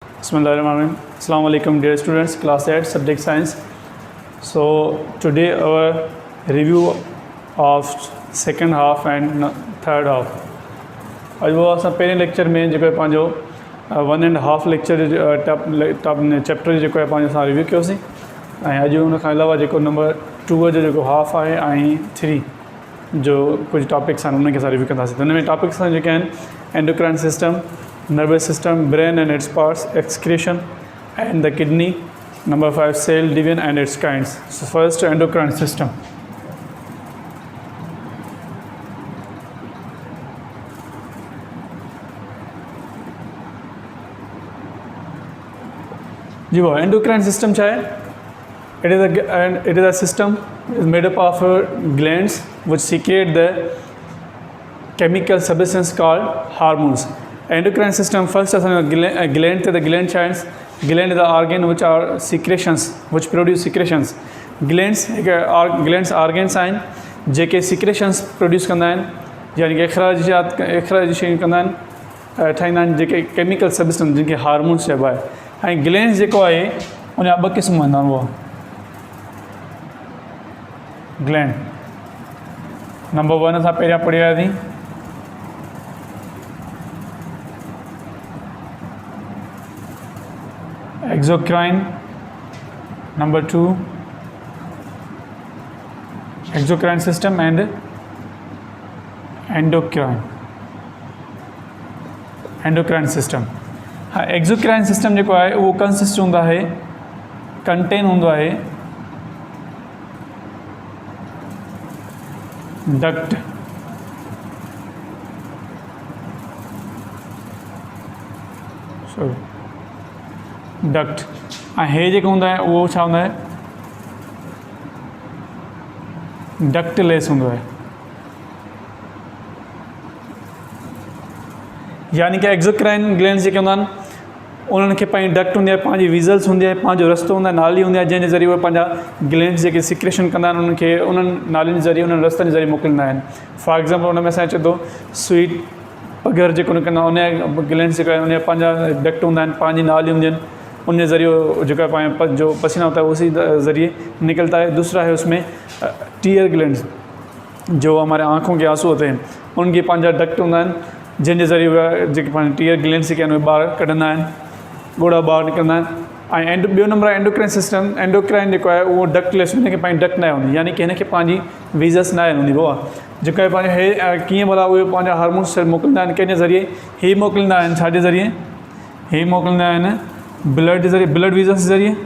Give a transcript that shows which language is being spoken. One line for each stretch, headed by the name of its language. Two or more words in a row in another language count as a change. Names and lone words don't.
English: Bismillahirrahmanirrahim.
Arabic: السلام عليكم
English: dear students, class 8 subject science. So today our review of second half and third half.
Sindhi: आज वो असां पहिरें लेक्चर में जेको आहे पंहिंजो 1.5 लेक्चर टॉप चैप्टर जेको आहे पंहिंजो असां रिव्यू कयोसीं ऐं अॼु उन खां अलावा जेको नंबर 2 जो जेको हाफ आहे ऐं 3 जो कुछ टॉपिक्स आहिनि उनखे असां रिव्यू कंदासीं। त हुन में टॉपिक्स जेके आहिनि
English: endocrine system, nervous system, brain and its parts, excretion and the kidney. Number 5, cell division and its kinds. So first, endocrine system.
Hindi: जी वो
English: endocrine system
Hindi: क्या है?
English: It is a system made up of glands which secrete the chemical substance called hormones. Endocrine system first as a gland to the gland channels. Gland is the organ which are secretions, which produce secretions. Glands organs
Sindhi: आहिनि जेके
English: secretions produce
Sindhi: कंदा आहिनि यानी कि अखराज शयूं कंदा आहिनि ठाहींदा आहिनि जेके
English: chemical substance
Sindhi: जिनखे हार्मोन्स चइबो आहे। ऐं ग्लैंड्स जेको आहे उन जा ॿ क़िस्म हूंदा आहिनि। उहो
English: gland number
Sindhi: 1 असां पहिरियां पढ़ी आयासीं
English: exocrine, number 2 exocrine system and endocrine system।
Sindhi: हाँ
English: exocrine system
Sindhi: जेको आहे उहो कंसिस्ट हूंदो आहे कंटेन हूंदो आहे
English: duct duct
Sindhi: ऐं हे जेको हूंदो आहे उहो छा हूंदो आहे डक्टलेस हूंदो आहे। यानी कि
English: exocrine glands
Sindhi: जेके हूंदा आहिनि उन्हनि खे पंहिंजी डक्ट हूंदी आहे, पंहिंजी विज़ल्स हूंदी आहे, पंहिंजो रस्तो हूंदो आहे, नाली हूंदी आहे जंहिंजे ज़रिए उहे पंहिंजा ग्लैंड्स जेके सिक्रेशन कंदा आहिनि उन्हनि खे उन्हनि नालियुनि जे ज़रिए उन्हनि रस्तनि जे ज़रिए मोकिलींदा आहिनि।
English: for example
Sindhi: हुन में असां चए थो स्वीट पघर जेको निकिरंदो आहे उन ग्लैंड्स जेका आहे उन जा पंहिंजा डक्ट हूंदा आहिनि, पंहिंजी नालियूं हूंदियूं आहिनि, उन ज़रिए
Hindi: जो है जो पसीना होता है उसी ज़रिए निकलता है। दूसरा है उसमें
English: tear glands
Hindi: जो हमारे आँखों के आंसू होते हैं उनके
Sindhi: पंहिंजा डक्ट हूंदा आहिनि जिनके ज़रिए जेके पंहिंजे टीयर ग्लैंड्स के ॿाहिरि कढंदा आहिनि, ॻोड़ा ॿाहिरि निकिरंदा आहिनि। ऐं ॿियो नंबर आहे
English: endocrine system.
Sindhi: एंडोक्राइन जेको आहे उहो डक्टलेस, हुनखे पंहिंजी डक्ट न हूंदी, यानी कि हिनखे पंहिंजी विज़स न हूंदी। वो जेको आहे पंहिंजो हे कीअं भला उहे पंहिंजा हार्मोन्स मोकिलींदा आहिनि कंहिंजे ज़रिए, ही मोकिलींदा आहिनि छाजे ज़रिए, ही मोकिलींदा आहिनि ब्लड ज़रिए,
English: blood vessels
Sindhi: ज़रिए।